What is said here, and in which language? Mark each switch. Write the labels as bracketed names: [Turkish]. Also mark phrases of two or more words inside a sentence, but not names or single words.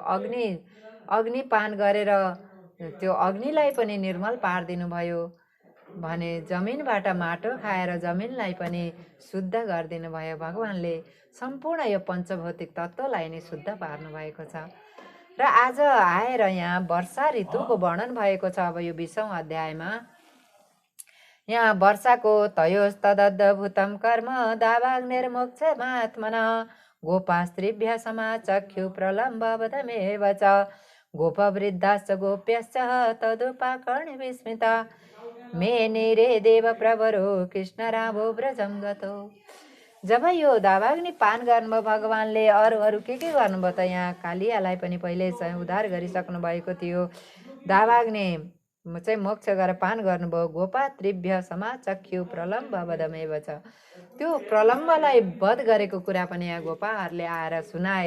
[Nepali] अग्नि पान गरेर त्यो अग्निलाई पनि निर्मल पारिदिनु भयो भने जमिनबाट माटो खाएर जमिनलाई पनि शुद्ध गरिदिनु भयो। भगवानले सम्पूर्ण यो पञ्चभौतिक तत्त्वलाई नै शुद्ध पार्नु भएको छ। र आज आएर यहाँ वर्षा ऋतुको वर्णन भएको छ। अब यो 20औं अध्यायमा यहाँ वर्षाको [Sanskrit] तयोस्तदद्भुतं कर्म दावाग्निर्मोक्षमात्मनः गोपास्त्रिभ्यः समाचक्षु प्रलम्बवदमेव च गोपवृद्धाश्च गोप्यश्च तदुपाकर्ण्य विस्मिता मेनिरे देवप्रवरो कृष्णरामो व्रजं गतो। [Nepali] जब यो दावाग्नि पान गर्नुभयो भगवानले, अरू के गर्नुभयो त यहाँ कालियालाई पनि पहिले चाहिँ उद्धार गरिसक्नु भएको थियो। दावाग्नि चाहिँ मोक्ष गरेर पान गर्नुभयो। [Sanskrit] गोपा त्रिभ्य समाचख्यु प्रलम्ब वधमेव छ। [Nepali] त्यो प्रलम्बलाई वध गरेको कुरा पनि यहाँ गोपाहरूले आएर सुनाए।